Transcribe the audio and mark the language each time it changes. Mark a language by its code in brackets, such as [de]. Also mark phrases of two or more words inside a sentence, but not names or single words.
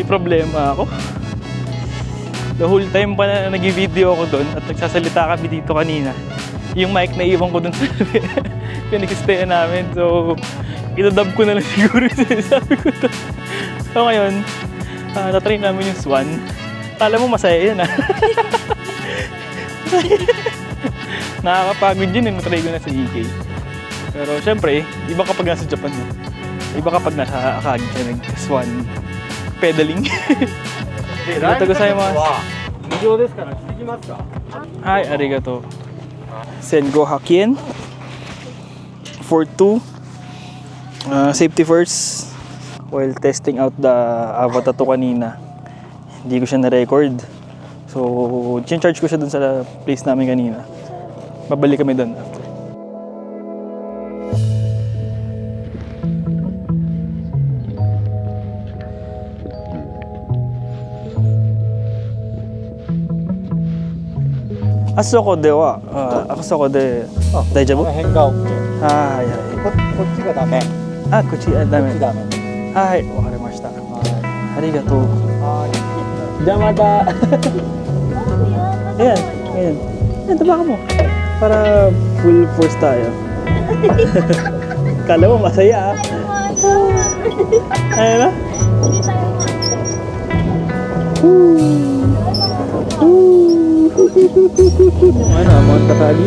[tl] problema ako. [en] The whole time [tl] pa na nag-video ako doon at nagsasalita kami dito kanina, yung mic na iwan ko doon sa pinag-stayan namin. So, itadub ko na lang siguro yung sinasabi ko doon. So ngayon, tatry namin yung Swan. Kala mo masaya yan, ha? Nakakapagod yun, natry ko na sa EK. Pero syempre, iba kapag nasa Japan mo. Iba kapag nasa Akagi ka nag-Swan pedaling. [ja] ありがとうございます. はい、ありがとう. Sengo Hakien. [en] For 2. Safety first. While testing out the Avatar 2 [tl] kanina, hindi ko siya na-record. So, charge ko siya dun sa place namin kanina. Babalik kami dun after. [ja] あそこでは、あそこで大丈夫? この辺が OK。はいはい。こっちがダメ。あ、こっちダメ。ダメ。はい、わかりました。ありがとう。じゃあまた。 [tl] Ayan, ayan. Ayan, tabakan mo. Para full force tayo. Kala mo masaya, ah. Ayan na. Ano, Mount Akagi?